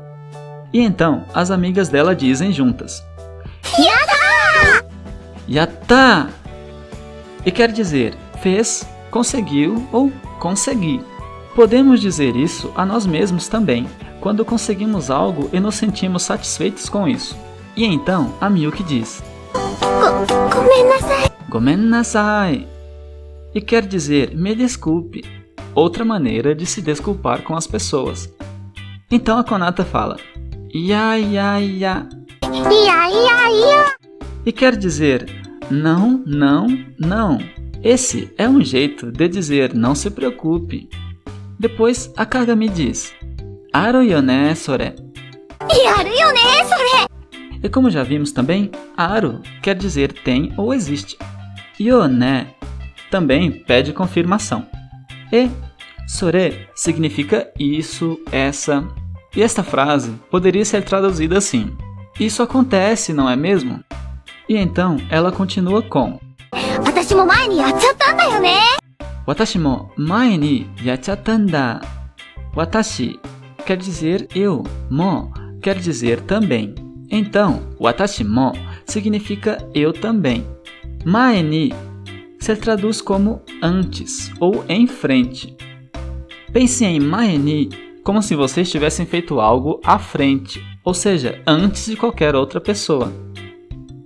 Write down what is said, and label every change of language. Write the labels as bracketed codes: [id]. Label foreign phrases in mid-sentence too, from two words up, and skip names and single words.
[pt] E então as amigas dela dizem juntas: Yatta! Yatta! E quer dizer fez, conseguiu ou consegui. Podemos dizer isso a nós mesmos também, quando conseguimos algo e nos sentimos satisfeitos com isso. E então a Miyuki diz: ごめんなさい。 [ja] ごめんなさい. [pt] E quer dizer me desculpe, outra maneira de se desculpar com as pessoas. Então a Konata fala [ja] いやいやいや. いやいやいや。 [pt] E quer dizer não, não, não. Esse é um jeito de dizer não se preocupe. Depois a Kagami diz: [ja] あるよねそれ. やるよね、それ。 [pt] E como já vimos também, aru quer dizer tem ou existe. [ja] よね [pt] também pede confirmação. E sore significa isso, essa. E esta frase poderia ser traduzida assim: isso acontece, não é mesmo? E então ela continua com: [ja] 私も前にやっちゃったんだよね。私も前にやっちゃったんだ. [pt] Watashi quer dizer eu, mo quer dizer também. Então, [ja] 私も [pt] significa eu também. [ja] 前に [pt] se traduz como antes ou em frente. Pense em [ja] 前に [pt] como se vocês tivessem feito algo à frente, ou seja, antes de qualquer outra pessoa.